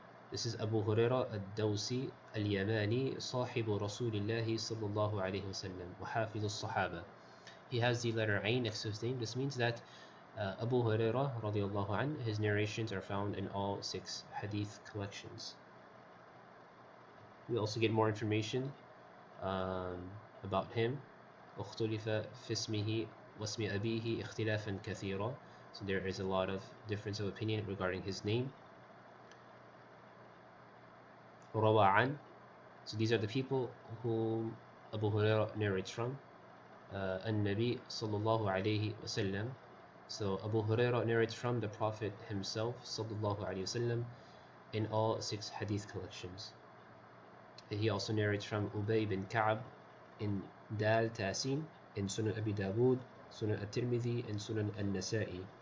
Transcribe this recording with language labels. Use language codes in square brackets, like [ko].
[en] This is [ar] Abu Hurairah al-Dawsi al-Yamani, صاحب رسول الله صلى الله عليه وسلم وحافظ الصحابة. [en] He has the letter Ain next to his name. This means that Abu Hurairah radiyallahu an, his narrations are found in all 6 hadith collections. We also get more information about him. [ar] اختلف في اسمه واسم أبيه اختلافا كثيرا. [en] So there is a lot of difference of opinion regarding his name. [ar] روى عن. [en] So these are the people whom Abu Hurairah narrates from. [ar] النبي صلى الله عليه وسلم. [en] So Abu Hurairah narrates from the Prophet himself صلى الله عليه وسلم in all 6 hadith collections. He also narrates from Ubay bin Ka'b in Dal Tasin, in Sunan Abi Dawood, Sunan at-Tirmidhi, and Sunan al-Nasa'i.